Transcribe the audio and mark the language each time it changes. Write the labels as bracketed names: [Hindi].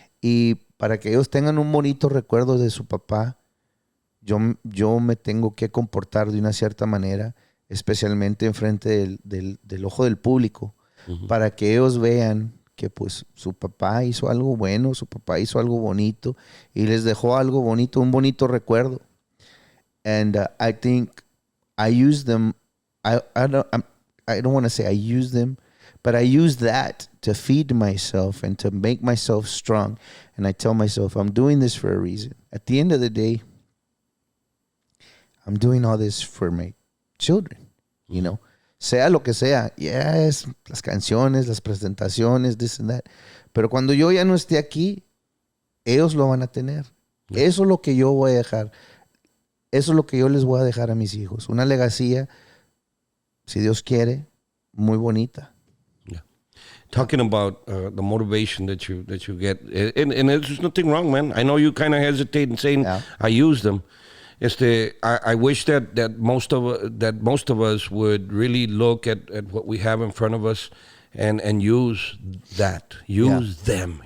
[Spanish] Y para que ellos tengan un bonito recuerdo de su papá, yo me tengo que comportar de una cierta manera, especialmente enfrente del ojo del público, uh-huh, para que ellos vean que pues su papá hizo algo bueno, su papá hizo algo bonito y les dejó algo bonito, un bonito recuerdo. [English] And I think I use them. I don't want to say I use them, but I use that to feed myself and to make myself strong. And I tell myself, I'm doing this for a reason. At the end of the day, I'm doing all this for my children, you know. [Spanish] Sea lo que sea, yes, las canciones, las presentaciones, [English] this and that. [Spanish] Pero cuando yo ya no esté aquí, ellos lo van a tener. Yeah. Eso es lo que yo voy a dejar. Eso es lo que yo les voy a dejar a mis hijos. Una legacía, si Dios quiere, muy bonita. [English] Yeah. Talking about the motivation that you get, and there's nothing wrong, man. I know you kind of hesitate in saying I use them. I wish that most of us would really look at what we have in front of us and use that. Use them.